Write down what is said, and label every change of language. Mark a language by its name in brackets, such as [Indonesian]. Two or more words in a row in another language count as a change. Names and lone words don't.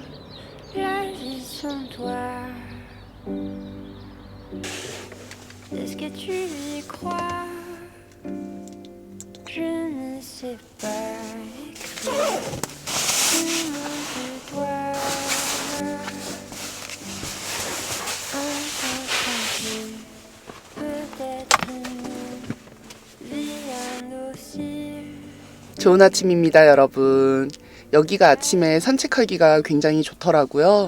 [French] La vie sans toi. Est-ce que tu y crois? Je ne sais pas écrire. Tu me dois. [Korean] 좋은 아침입니다, 여러분. 여기가 아침에 산책하기가 굉장히 좋더라고요.